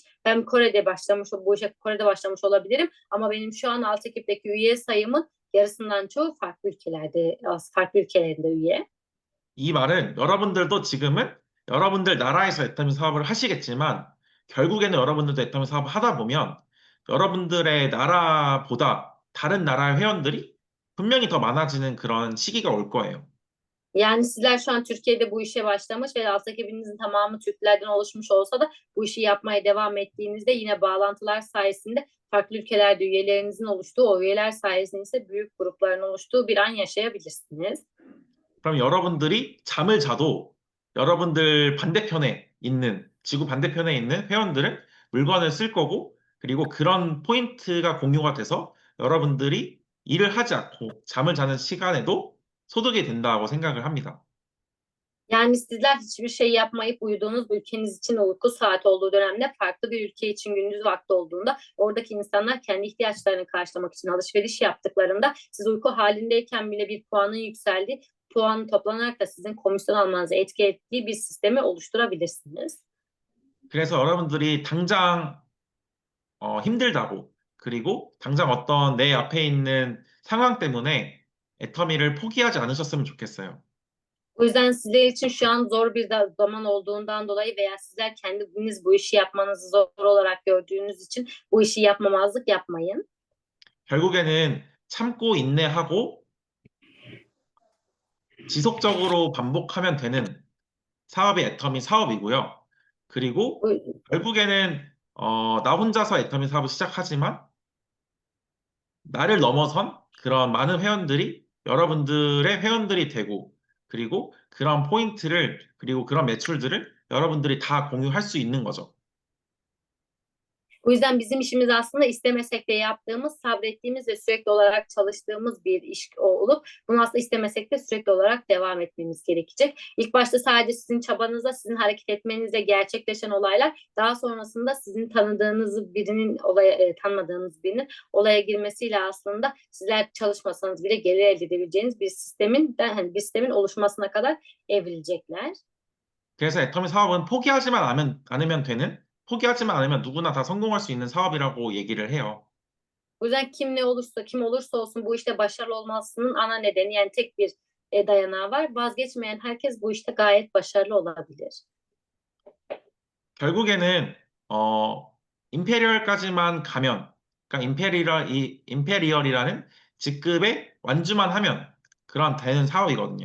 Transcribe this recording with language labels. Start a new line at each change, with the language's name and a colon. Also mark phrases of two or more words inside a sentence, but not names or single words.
Turkish: Ben bu işe Kore'de başlamış olabilirim ama benim şu an alt ekipteki üye sayımın yarısından çoğu farklı ülkelerde üye.
Korean: 이 말은 여러분들도 지금은 여러분들 나라에서 애터미 사업을 하시겠지만 결국에는 여러분들도 애터미 사업을 하다 보면 여러분들의 나라보다 다른 나라의 회원들이 분명히 더 많아지는 그런 시기가 올 거예요.
Turkish: Yani sizler şu an Türkiye'de bu işe başlamış ve aslında ekibinizin tamamı Türklerden oluşmuş olsa da bu işi yapmaya devam ettiğinizde yine bağlantılar sayesinde farklı ülkelerde üyelerinizin oluştuğu, o üyeler sayesinde ise büyük grupların oluştuğu bir an yaşayabilirsiniz.
Korean: 그럼 여러분들이 잠을 자도 여러분들 반대편에 있는, 지구 반대편에 있는 회원들은 물건을 쓸 거고, 그리고 그런 포인트가 공유가 돼서 여러분들이 일을 ha지 않고 잠을 자는 시간에도 소득이 된다고 생각을 합니다.
Turkish: Yani sizler hiçbir şey yapmayıp uyuduğunuz ülkeniz için uyku saati olduğu dönemde farklı bir ülke için gündüz vakti olduğunda oradaki insanlar kendi ihtiyaçlarını karşılamak için alışveriş yaptıklarında siz uyku halindeyken bile bir puanın yükseldiği, puan toplanarak da sizin komisyon almanızı etki ettiği bir sistemi oluşturabilirsiniz.
Korean: 그래서 여러분들이 당장 힘들다고, 그리고 당장 어떤 내 앞에 있는 상황 때문에 애터미를 포기하지 않으셨으면 좋겠어요.
Turkish: O yüzden sizler için şu an zor bir zaman olduğundan dolayı veya sizler kendiniz bu işi yapmanızı zor olarak gördüğünüz için bu işi yapmamazlık yapmayın.
Korean: 결국에는 참고 인내하고 지속적으로 반복하면 되는 사업이 애터미 사업이고요. 그리고
Turkish: Bu-
Korean: 결국에는 나 혼자서 애터미 사업을 시작하지만 나를 넘어선 그런 많은 회원들이 여러분들의 회원들이 되고, 그리고 그런 포인트를, 그리고 그런 매출들을 여러분들이 다 공유할 수 있는 거죠.
Turkish: O yüzden bizim işimiz aslında istemesek de yaptığımız, sabrettiğimiz ve sürekli olarak çalıştığımız bir iş olup bunu aslında istemesek de sürekli olarak devam etmemiz gerekecek. İlk başta sadece sizin çabanızla, sizin hareket etmenizle gerçekleşen olaylar, daha sonrasında sizin tanıdığınız birinin tanımadığınız birinin olaya girmesiyle aslında sizler çalışmasanız bile gelir elde edebileceğiniz bir sistemin oluşmasına kadar evrilecekler.
Korean: 그래서 애터미 사업은 않으면 되는, 포기하지만 않으면 누구나 다 성공할 수 있는 사업이라고 얘기를 해요.
Turkish: O yüzden kim olursa olsun bu işte başarılı olmasının ana nedeni yani tek bir dayanağı var. Vazgeçmeyen herkes bu işte gayet başarılı olabilir.
Korean: 결국에는 임페리얼까지만 가면, 그러니까 임페리얼이라는 직급에 완주만 하면 그런 되는 사업이거든요.